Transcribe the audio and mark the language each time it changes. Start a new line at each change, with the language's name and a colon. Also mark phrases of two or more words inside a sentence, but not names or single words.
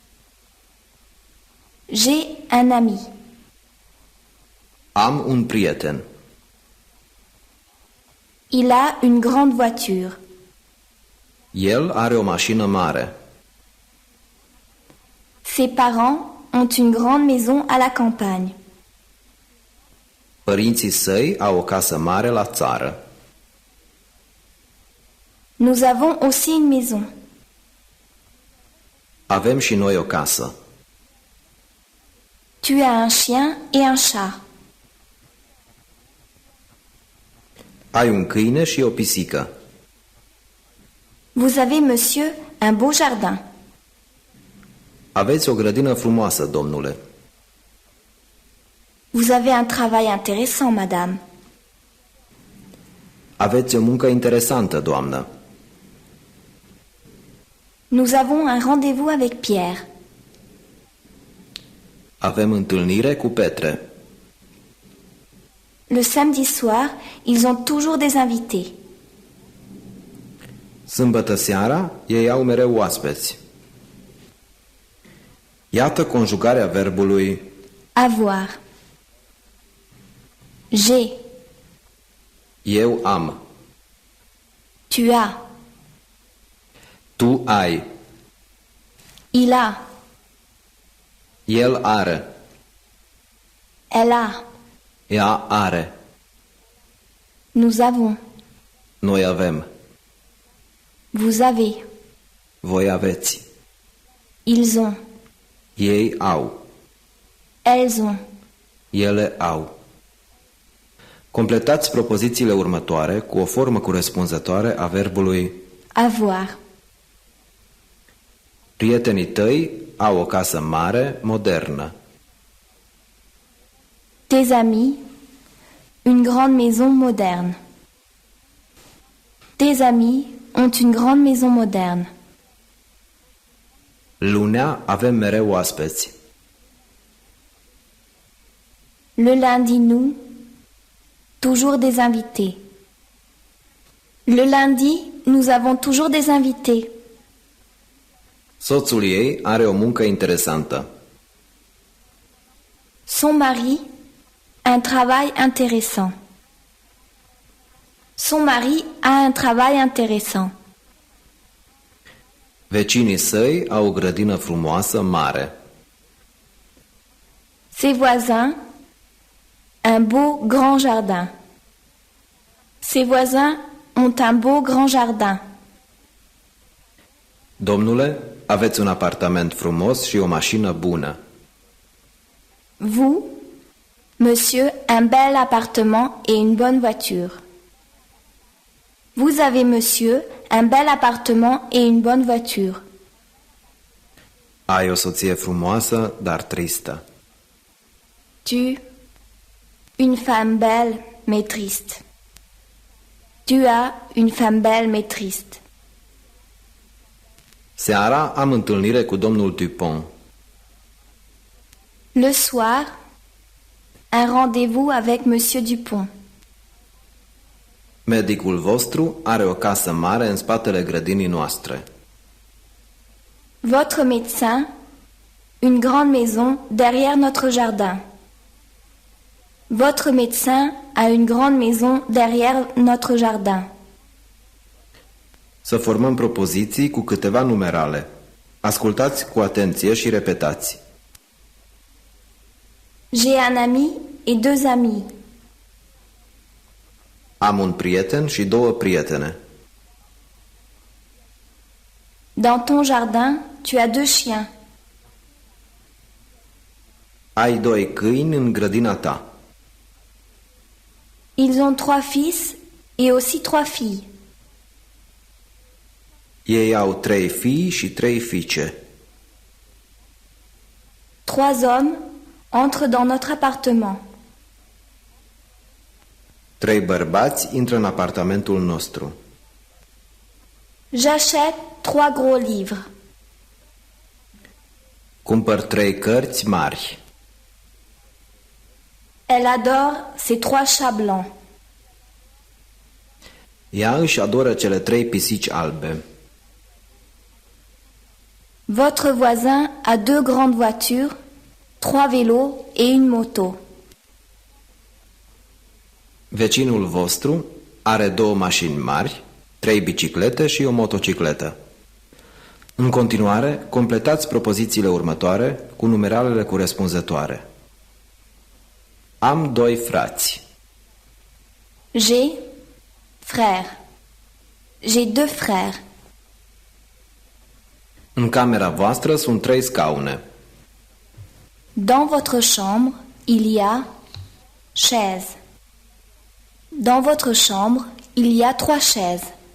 French: j'ai un ami.
Romanian: Am un prieten.
French: Il a une grande voiture.
Romanian: El are o mașină mare.
French: Ses parents ont une grande maison à la campagne.
Romanian: Părinții săi au o casă mare la țară.
French: Nous avons aussi une maison.
Romanian: Avem și noi o casă.
French: Tu as un chien et un chat.
Romanian: Ai un câine și o pisică.
French: Vous avez, monsieur, un beau jardin.
Romanian: Aveți o grădină frumoasă, domnule.
French: Vous avez un travail intéressant, madame.
Romanian: Aveți o muncă interesantă, doamnă.
French: Nous avons un rendez-vous avec Pierre.
Romanian: Avem întâlnire cu Petre.
French: Le samedi soir, ils ont toujours des invités.
Romanian: Sâmbătă seara, ei au mereu oaspeți. Iată conjugarea verbului
French: Avoir. J'ai.
Romanian: eu am,
French: Tu as.
Romanian: tu ai,
French: Il a.
Romanian: el are,
French: Elle a.
Romanian: ea are,
French: Nous avons.
Romanian: noi avem,
French: Vous avez.
Romanian: voi aveți,
French: Ils ont.
Romanian: ei au,
French: Elles ont.
Romanian: ele au. Completați propozițiile următoare cu o formă corespunzătoare a verbului
French: Avoir.
Romanian: prietenii tăi au o casă mare, modernă.
French: Tes amis. Une grande maison moderne. Tes amis ont une grande maison moderne.
Romanian: Lunea avem mereu oaspeți.
French: Le lundi, nous, toujours des invités. Le lundi, nous avons toujours des invités.
Romanian: Soțul ei are o muncă interesantă.
French: Son mari a un travail intéressant. Son mari a un travail intéressant.
Romanian: Vecinii săi au o grădină frumoasă, mare.
French: Ses voisins, un beau grand jardin. Ses voisins ont un beau grand jardin.
Romanian: Domnule, aveți un apartament frumos și o mașină bună.
French: Vous, monsieur, un bel appartement et une bonne voiture. Vous avez, monsieur, un bel appartement et une bonne voiture.
Romanian: Ai o soție frumoasă, dar tristă.
French: Tu, une femme belle mais triste. Tu as une femme belle mais triste.
Romanian: Seara am întâlnire cu domnul Dupont.
French: Le soir, un rendez-vous avec monsieur Dupont.
Romanian: Medicul vostru are o casă mare în spatele grădinii noastre.
French: Votre médecin, une grande maison derrière notre jardin. Votre médecin a une grande maison derrière notre jardin.
Romanian: Să formăm propoziții cu câteva numerale. Ascultați cu atenție și repetați.
French: J'ai un ami et deux amis.
Romanian: Am un prieten și două prietene.
French: Dans ton jardin, tu as deux chiens.
Romanian: Ai doi câini în grădina ta.
French: Ils ont trois fils et aussi trois filles.
Romanian: Ei au 3 fii și 3 fiice.
French: Trois hommes entrent dans notre appartement.
Romanian: 3 bărbați intră în apartamentul nostru.
French: J'achète trois gros livres.
Romanian: Cumpăr 3 cărți mari.
French: Elle adore ses trois chats blancs.
Romanian: Ea își adoră cele 3 pisici albe.
French: Votre voisin a deux grandes voitures, trois vélos et une moto.
Romanian: Vecinul vostru are 2 mașini mari, 3 biciclete și o motocicletă. În continuare, completați propozițiile următoare cu numeralele corespunzătoare. Am 2 frați.
French: J'ai frère. J'ai deux frères.
Romanian: În camera voastră sunt 3 scaune.
French: Dans votre chambre, il y a chaises. Dans votre chambre, il y a trois chaises.